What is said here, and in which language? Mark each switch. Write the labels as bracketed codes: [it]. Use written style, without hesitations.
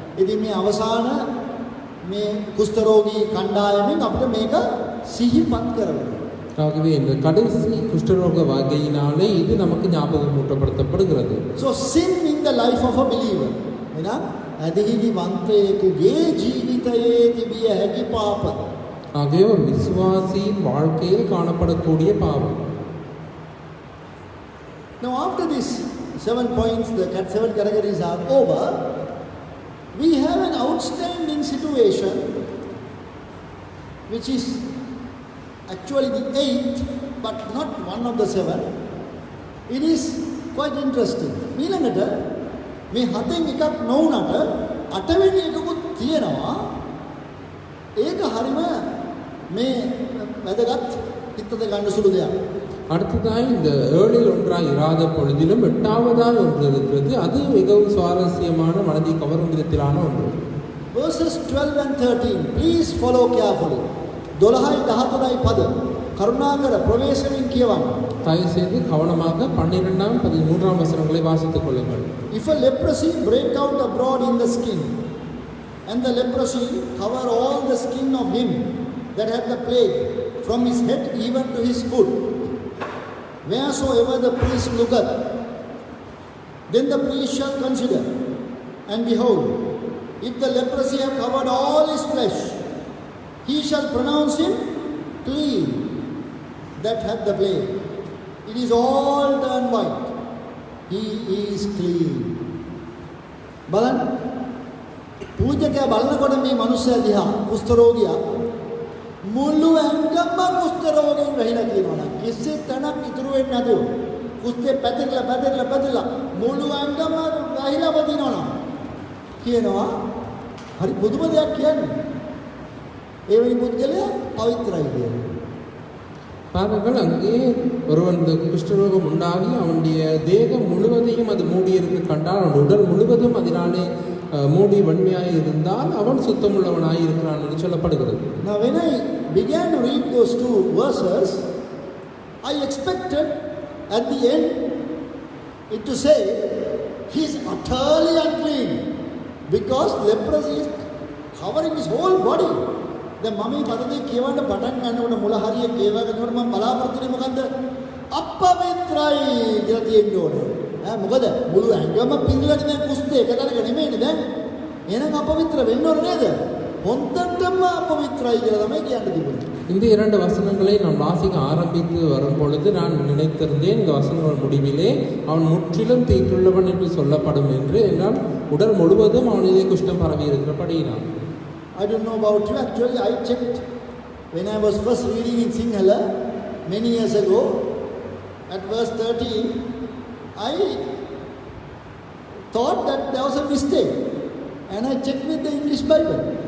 [si] ඉතින් මේ අවසාන මේ කුෂ්ඨරෝගී කණ්ඩායමෙන් අපිට මේක සිහිපත් කරනවා. [ta] ஆகவே இந்த கடைசி குஷ்டரோக வகையினாலே இது நமக்கு ஞாபகம் ஊட்டப்படுத்தப்படுகிறது. [en] So sin in the life of a believer. [si] එහෙනම් ඇදහිලි වන්තයෙකුගේ ජීවිතයේ තිබිය හැකි පාප. [ta] ஆகவே ஒரு விசுவாசியின் வாழ்க்கையில் காணப்படக்கூடிய பாவம். [en] Now after this 7 points, the 7 categories are over. We have an outstanding situation which is actually the 8th but not one of the 7. It is quite interesting. [si] ඊළඟට මේ 7න් එකක් නොවුනට 8වෙනි එකකුත් තියෙනවා. ඒක හරිම මේ වැදගත් හිතට ගන්න සුළු දෙයක්. [ta] அடுத்ததாய் இந்த 7ல் ஒன்றாய் இராத பொழுதிலும் 8வதாய் ஒன்று இருக்கிறது. அது மிகவும் சுவாரஸ்யமான மனதை கவரும் விதத்திலான ஒன்று. [en] Verses 12 and 13 please follow carefully. [si] 12යි 13යි පද කරුණාකර ප්‍රවේශයෙන් කියවන්න. [ta] தயவு செய்து கவனமாக 12ஆம் 13ஆம் வசனங்களை வாசித்துக் கொள்ளுங்கள். [en] If a leprosy break out abroad in the skin and the leprosy cover all the skin of him that had the plague from his head even to his foot, wheresoever the priest looketh, then the priest shall consider, and behold, if the leprosy have covered all his flesh, he shall pronounce him clean that hath the plague. It is all turned white. He is clean. [si] බලන්න පූජකයා බලනකොට මේ මිනිස්සයා දිහා කුෂ්ඨ රෝගියා මුළු ඇඟම කුෂ්ඨ රෝගයෙන් වැහිලා තියෙනවා නම් කිසි තැනක් ඉතුරු වෙන්නේ නැතුව කුෂ්ඨේ පැතිරලා මුළු ඇඟම වැහිලා වදිනවා නම් කියනවා හරි බුදුම දෙයක් කියන්නේ. ඒ වෙනි පුද්ගලයා පවිත්‍රයි කියලා. [ta] பாருங்கள், அங்கே ஒருவன் இந்த குஷ்டரோகம் உண்டாகி அவனுடைய தேகம் முழுவதையும் அது மூடியிருக்க கண்டால் அவன் உடல் முழுவதும் அதனாலே மூடி வன்மையாக இருந்தால் அவன் சுத்தமுள்ளவனாய் இருக்கிறான் என்று சொல்லப்படுகிறது. [en] Now when I began to read those 2 verses, I expected at the end it to say he is utterly unclean because leprosy is covering his whole body. [si] දැන් මම මේ පදේ කියවන්න පටන් ගන්නකොට මුල හරිය කියවනකොට මම බලාපොරොත්තු වෙන්නේ මොකද්ද? අපවිත්‍රයි කියලා තියෙන්න ඕනේ. මොකද මුළු ඇඟම පිළිලට දැන් කුස්තේ එකතරක නෙමෙයිනේ දැන්. එහෙනම් අපවිත්‍ර වෙන්න ඕනේ නේද? හොන්දටම අපවිත්‍රයි කියලා තමයි කියන්න තිබුණේ. [ta] இந்த 2 வசனங்களை நான் வாசிக்க ஆரம்பித்து வரும் பொழுது நான் நினைத்திருந்தேன் இந்த வசனங்கள் முடிவிலே அவன் முற்றிலும் தீட்டுள்ளவன் என்று சொல்லப்படும் என்று. என்றால் உடல் முழுவதும் அவனிலே குஷ்டம் பரவி இருக்கிறபடியினால். [en] I don't know about you, actually I checked when I was first reading in Sinhala many years ago at verse 13. I thought that there was a mistake and I checked with the English Bible.